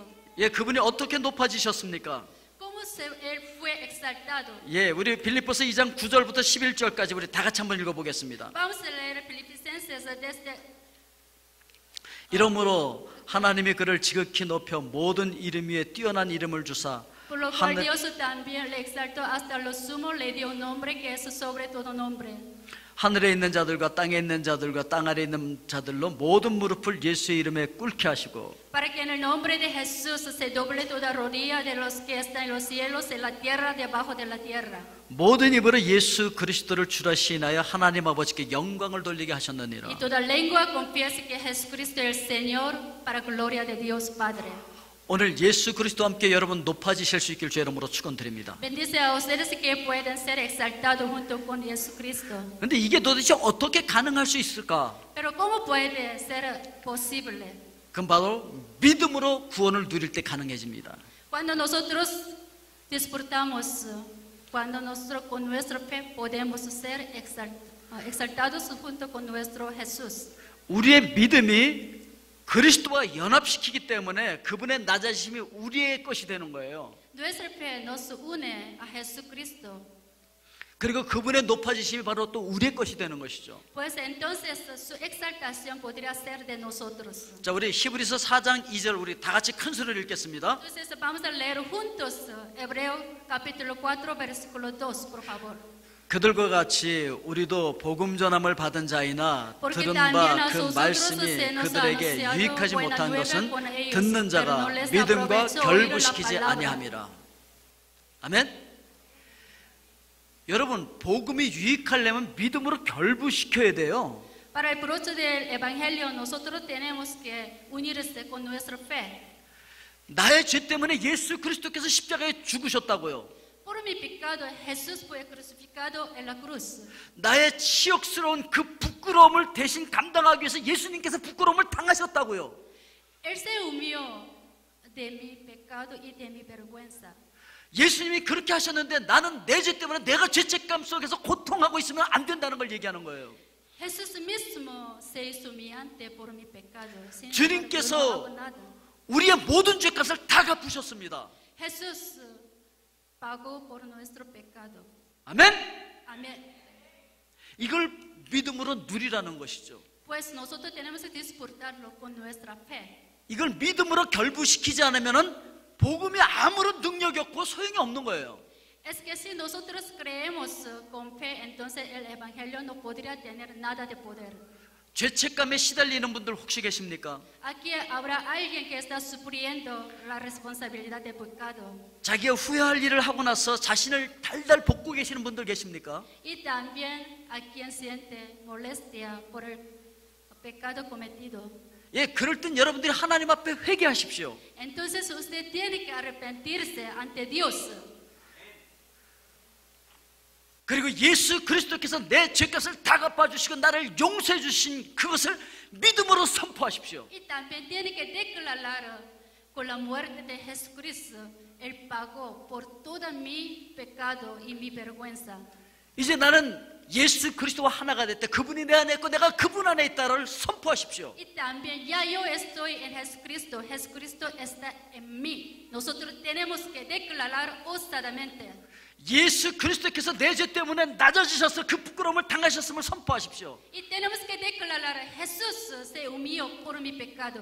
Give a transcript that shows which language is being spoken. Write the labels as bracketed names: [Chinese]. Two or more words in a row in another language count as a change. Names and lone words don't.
[Korean] 예, 그분이 어떻게 높아지셨습니까? [Spanish] ¿Cómo él fue exaltado? [Korean] 예, 우리 빌립보서 2장 9절부터 11절까지 우리 다 같이 한번 읽어보겠습니다. [Spanish] Vamos a leer Filipenses desde [Korean] 이러므로 하나님이 그를 지극히 높여 모든 이름 위에 뛰어난 이름을 주사 [Spanish] Por lo cual Dios también le exaltó hasta lo sumo, le dio un nombre que es sobre todo nombre. [Korean] 하늘에 있는 자들과 땅에 있는 자들과 땅 아래에 있는 자들로 모든 무릎을 예수의 이름에 꿇게 하시고 [Spanish] Para que en el nombre de Jesús se doble toda rodilla de los que están en los cielos, en la tierra, debajo de la tierra. [Korean] 모든 입으로 예수 그리스도를 주라 시인하여 하나님 아버지께 영광을 돌리게 하셨느니라. [Spanish] Y toda lengua confiese que Jesucristo es el Señor, para gloria de Dios Padre. [Korean] 오늘 예수 그리스도와 함께 여러분 높아지실 수 있길 주 이름으로 축원드립니다. [Spanish] Bendice a ustedes que pueden ser exaltados junto con Jesucristo. [Korean] 그런데 이게 도대체 어떻게 가능할 수 있을까? [Spanish] Pero ¿cómo puede ser posible? [Korean] 그건 바로 믿음으로 구원을 누릴 때 가능해집니다. [Spanish] Cuando nosotros disfrutamos, cuando nosotros con nuestra fe podemos ser exaltados junto con nuestro Jesús. [Korean] 우리의 믿음이 그리스도와 연합시키기 때문에 그분의 낮아지심이 우리의 것이 되는 거예요. [Spanish] Nuestra fe nos une a Jesucristo. [Korean] 그리고 그분의 높아지심이 바로 또 우리의 것이 되는 것이죠. [Spanish] Pues entonces su exaltación podría ser de nosotros. [Korean] 자, 우리 히브리서 4장 2절 우리 다 같이 큰 소리로 읽겠습니다. [Spanish] Entonces vamos a leer juntos Hebreo capítulo 4 versículo 2, por favor. [Korean] 그들과 같이 우리도 복음 전함을 받은 자이나 들은 바 그 말씀이 그들에게 유익하지 못한 것은 듣는 자가 믿음과 결부시키지 아니함이라. 아멘. 여러분, 복음이 유익하려면 믿음으로 결부시켜야 돼요. [Spanish] Para el fruto del evangelio nosotros tenemos que unirse con nuestra fe. [Korean] 나의 죄 때문에 예수 그리스도께서 십자가에 죽으셨다고요. [Spanish] Por mi pecado Jesús fue crucificado en la cruz. [Korean] 나의 치욕스러운 그 부끄러움을 대신 감당하기 위해서 예수님께서 부끄러움을 당하셨다고요. [Spanish] Él se humilló de mi pecado y de mi vergüenza. [Korean] 예수님이 그렇게 하셨는데 나는 내 죄 때문에 내가 죄책감 속에서 고통하고 있으면 안 된다는 걸 얘기하는 거예요. [Spanish] Jesús mismo se hizo humillante por mi pecado. [Korean] 주님께서 우리의 모든 죄값을 다 갚으셨습니다. [Spanish] Jesús pagó por nuestro pecado. [Korean] 아멘. [Spanish] Amén. [Korean] 이걸 믿음으로 누리라는 것이죠. [Spanish] Pues nosotros tenemos que disfrutarlo con nuestra fe. [Korean] 이걸 믿음으로 결부시키지 않으면은 복음이 아무런 능력이 없고 소용이 없는 거예요. [Spanish] Es que si nosotros creemos con fe, entonces el evangelio no podría tener nada de poder. [Korean] 죄책감에 시달리는 분들 혹시 계십니까? [Spanish] Aquí habrá alguien que está sufriendo la responsabilidad del pecado. [Korean] 자기가 후회할 일을 하고 나서 자신을 달달 볶고 계시는 분들 계십니까? [Spanish] Y también a quien siente molestia por el pecado cometido. [Korean] 예, 그럴 땐 여러분들이 하나님 앞에 회개하십시오. [Spanish] Entonces usted tiene que arrepentirse ante Dios. [Korean] 그리고 예수 그리스도께서 내 죄값을 다 갚아주시고 나를 용서해 주신 그것을 믿음으로 선포하십시오. [Spanish] Y también tiene que declarar con la muerte de Jesucristo, Él pagó por todo mi pecado y mi vergüenza. [Korean] 이제 나는 예수 그리스도와 하나가 됐다. 그분이 내 안에 있고 내가 그분 안에 있다를 선포하십시오. [Spanish] Y también ya yo estoy en Jesucristo, Jesucristo está en mí. Nosotros tenemos que declarar osadamente. [Korean] 예수 그리스도께서 내 죄 때문에 낮아지셔서 그 부끄러움을 당하셨음을 선포하십시오. [Spanish] Y tenemos que declarar, Jesús se humilló por mi pecado.